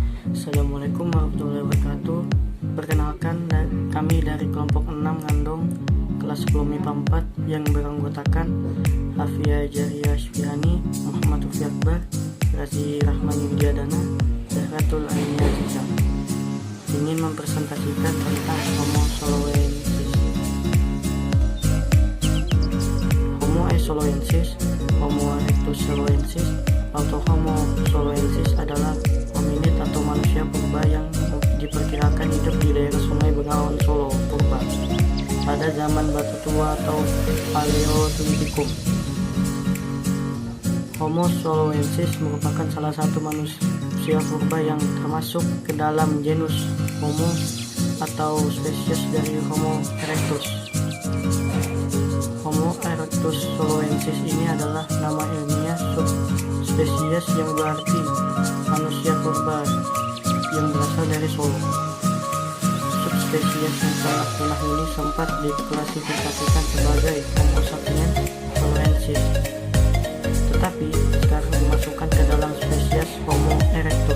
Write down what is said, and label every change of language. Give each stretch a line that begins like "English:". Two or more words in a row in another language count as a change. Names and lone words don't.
Indonesian: Assalamualaikum warahmatullahi wabarakatuh. Perkenalkan, kami dari kelompok 6 Ngandong kelas 10 MIPA 4 yang beranggotakan Hafia Jaria Syfiani, Muhammad Rufi Akbar, Razi Rahman Widyadana, Zahratul Ainiyah Ziza, ingin mempresentasikan tentang Homo soloensis. Homo soloensis, Homo erectus soloensis, atau Homo soloensis adalah hominid atau manusia purba yang diperkirakan hidup di daerah Sungai Bengawan Solo purba pada zaman Batu Tua atau Paleolitikum. Homo soloensis merupakan salah satu manusia purba yang termasuk ke dalam genus Homo atau spesies dari Homo erectus. Homo erectus soloensis ini adalah nama ilmiah subspesies yang berarti manusia purba yang berasal dari Solo. Subspesies yang sangat punah ini sempat diklasifikasikan sebagai Homo sapiens soloensis, tetapi sekarang dimasukkan ke dalam spesies Homo erectus.